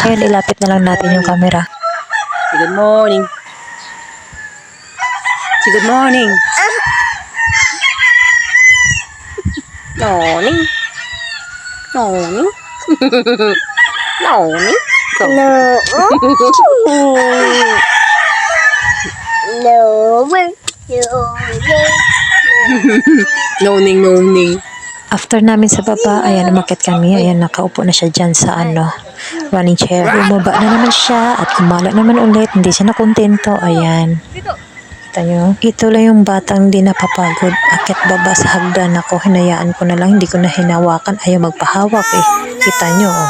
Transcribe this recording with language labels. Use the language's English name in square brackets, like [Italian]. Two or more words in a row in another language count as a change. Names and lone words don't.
[Filipino] Ngayon ilapit na lang natin yung camera. [English] Say good morning. Say good morning. Morning. Morning. Morning. No. Noning, noning. [Filipino] After namin sa baba, ayan, umakyat kami. Ayan, nakaupo na siya dyan sa [English] running chair. [Filipino] Bumaba na naman siya at kumala naman ulit. Hindi siya nakontento. Ayan. Kita nyo? Ito lang yung batang di napapagod. Akyat baba sa hagdan ako. Hinayaan ko na lang. Hindi ko na hinawakan. Ayaw magpahawak eh. Kita nyo? Oh.